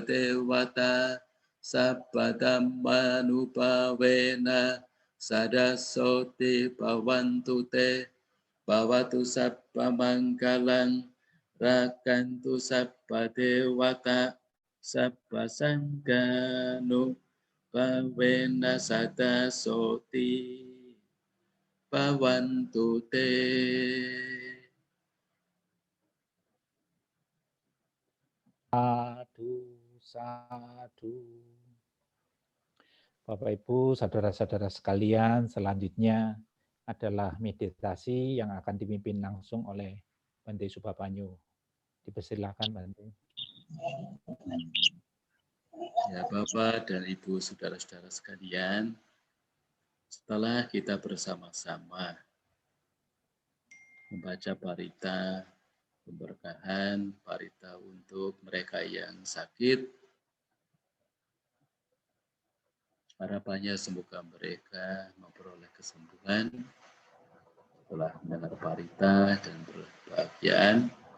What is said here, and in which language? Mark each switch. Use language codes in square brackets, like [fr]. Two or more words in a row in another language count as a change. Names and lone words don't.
[pi] dewata sabba dhamma nupawena sada soti bawantu te bawatu sabba manggalan rakantu sabba dewata sabba sangha nupawena sada soti bawantu te Sadu, sadu. [id] Bapak Ibu, saudara-saudara sekalian, selanjutnya adalah meditasi yang akan dipimpin langsung oleh Bante Subapanyu. Dipersilakan, Bante. Ya, Bapak dan Ibu, saudara-saudara sekalian, setelah kita bersama-sama membaca parita pemberkahan, parita untuk mereka yang sakit, harapannya semoga mereka memperoleh kesembuhan setelah mendengar parita dan berbahagiaan.